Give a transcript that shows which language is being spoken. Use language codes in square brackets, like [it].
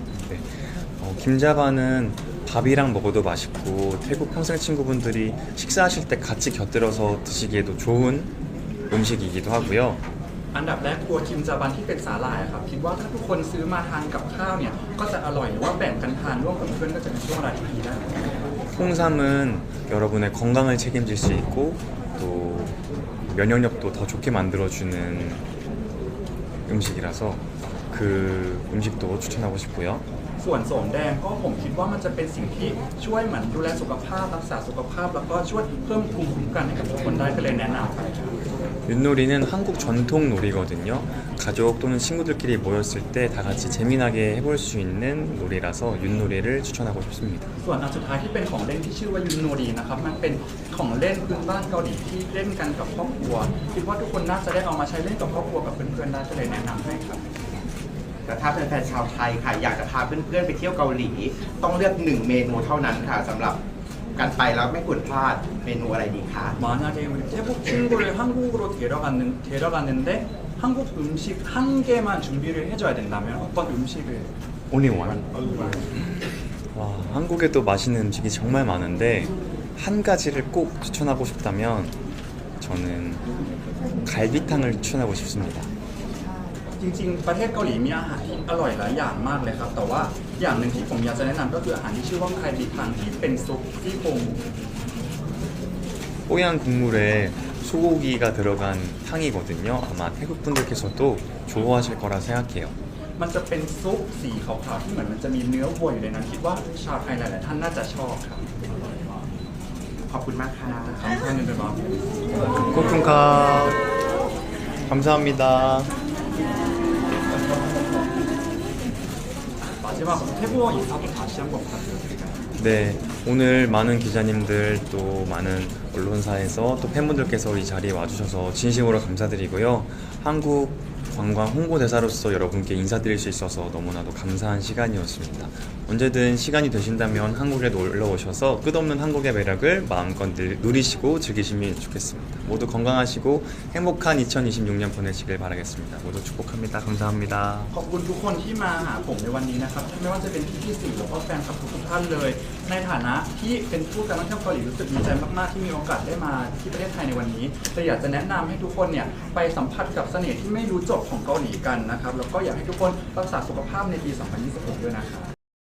[ko] 네. 김자반은 밥이랑 먹어도 맛있고 태국 평생 친구분들이 식사하실 때 같이 곁들여서 드시기에도 좋은 음식이기도 하고요. [th] อันดับแรกตัวคิมจาบันที่เป็นสาหร่ายครับคิดว่าถ้าทุกคนซื้อมาทานกับข้าวเนี่ยก็จะอร่อยหรือว่าแบ่งกันทานร่วมกับเพื่อนก็จะเป็นช่วงเวลาที่ดีได้ [ko] 홍삼은 여러분의 건강을 책임질 수 있고 또 면역력도 더 좋게 만들어주는 음식이라서 그 음식도 추천하고 싶고요. [th] ส่วนโสมแดงก็ผมคิดว่ามันจะเป็นสิ่งที่ช่วยเหมือนดูแลสุขภาพรักษาสุขภาพแล้วก็ช่วยเพิ่มภูมิคุ้มกันให้กับทุกคนได้ก็เลยแนะนำไปครับ [ko] 윷놀이는 한국 전통 놀이거든요. 가족 또는 친구들끼리 모였을 때 다 같이 재미나게 해볼 수 있는 놀이라서 윷놀이를 추천하고 싶습니다. [th] ส่วนอันสุดท้ายที่เป็นของเล่นที่ชื่อว่ายุนโนดีนะครับมันเป็นของเล่นพื้นบ้านเกาหลีที่เล่นกันกับครอบครัวคิดว่าทุกคนน่าจะได้เอามาใช้เล่นกับครอบครัวกับเพื่อนๆได้ก็เลยแนะนำให้ครับ แต่ถ้าเป็นแฟนชาวไทยค่ะอยากจะพาเพื่อนๆไปเที่ยวเกาหลี ต้องเลือก1เมนูเท่านั้นค่ะสำหรับการไปแล้วไม่ควรพลาดเมนูอะไรดีคะ [ko] 만약에 우리 태국 친구를 한국으로 데려갔는데 한국 음식 한 개만 준비를 해줘야 된다면 어떤 음식을 [en] Only one. [ko] 와, 한국에도 맛있는 음식이 정말 많은데 한 가지를 꼭 추천하고 싶다면 저는 갈비탕을 추천하고 싶습니다. [th] จริงๆประเทศเกาหลีมีอาหารที่อร่อยหลายอย่างมากเลยครับแต่ว่าอย่างหนึ่งที่ผมอยากจะแนะนำก็คืออาหารที่ชื่อว่าไคบิคังที่เป็นซุปซี่โครงหมู [ko] 뽀얀 국물에 소고기가 들어간 탕이거든요. 아마 태국 분들께서도 좋아하실 거라 생각해요. [th] มันจะเป็นซุปสีขาวๆที่เหมือนมันจะมีเนื้อวัวอยู่ในนั้นคิดว่าชาวไทยหลายๆท่านน่าจะชอบครับ ขอบคุณมากค่ะ คำท่านนึงเป็นบ้าง [ko] 코쿤카 감사합니다. 마지막으로 태국어 인사도 다시 한번 부탁드립니다. 네, 오늘 많은 기자님들 또 많은 언론사에서 또 팬분들께서 이 자리에 와주셔서 진심으로 감사드리고요. 한국 관광 홍보대사로서 여러분께 인사드릴 수 있어서 너무나도 감사한 시간이었습니다. 언제든 시간이 되신다면 한국에 놀러 오셔서 끝없는 한국의 매력을 마음껏 누리시고 즐기시면 좋겠습니다. 모두 건강하시고 행복한 2026년 보내시길 바라겠습니다. 모두 축복합니다. 감사합니다. [th] ขอบคุณทุกคนที่มาหาผมในวันนี้นะครับไม่ว่าจะเป็นพี่ๆสื่อหรือว่าแฟนคลับทุกๆท่านเลย ในฐานะที่เป็นผู้การท่องเที่ยวเกาหลีรู้สึกดีใจมากๆที่มีโอกาสได้มาที่ประเทศไทยในวันนี้แต่อยากจะแนะนำให้ทุกคนเนี่ยไปสัมผัสกับเสน่ห์ที่ไม่รู้จบของเกาหลีกันนะครับแล้วก็อยากให้ทุกคนรักษาสุขภาพในปี 2026 ด้วยนะครับ